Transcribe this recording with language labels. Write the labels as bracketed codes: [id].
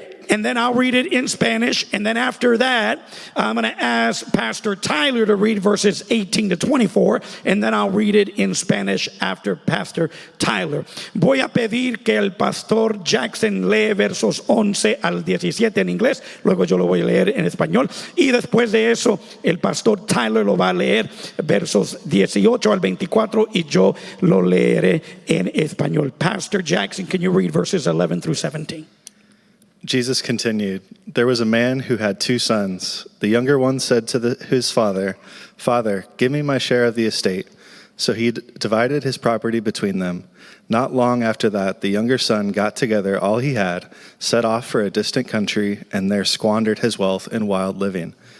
[en] And then I'll read it in Spanish. And then after that, I'm going to ask Pastor Tyler to read verses 18 to 24. And then I'll read it in Spanish after Pastor Tyler. [es] Voy a pedir que el Pastor Jackson lee versos 11 al 17 en inglés. Luego yo lo voy a leer en español. Y después de eso, el Pastor Tyler lo va a leer versos 18 al 24. Y yo lo leeré en español. [en] Pastor Jackson, can you read verses 11 through 17? Jesus continued, "There was a man who had 2 sons. The younger one said to his father, 'Father, give me my share of the estate.' So he divided his property between them. Not long after that, the younger son got together all he had, set off for a distant country, and there squandered his wealth in wild living.